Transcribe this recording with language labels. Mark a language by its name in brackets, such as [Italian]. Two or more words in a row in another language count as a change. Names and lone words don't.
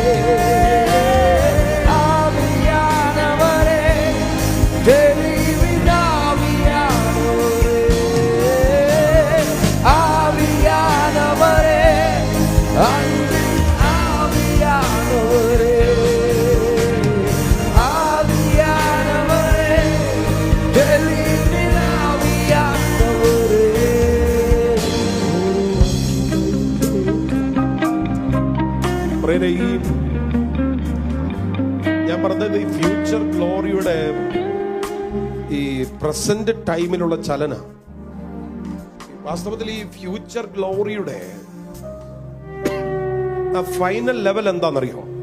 [Tamil] ஆவியானவரே, தெளிவின் ஆவியானவரே, ஆவியானவரே, அன்பின் ஆவியானவரே, ஆவியானவரே, தெளிவின் ஆவியானவரே. [Malayalam] പ്രിയരേ, ഞാൻ പറഞ്ഞത് ഈ [English] future gloryude [Malayalam] ഈ [English] present timilulla [Malayalam] ചലന, വാസ്തവത്തിൽ ഈ [English] future gloryude final level [Malayalam] എന്താണെന്നറിയോ?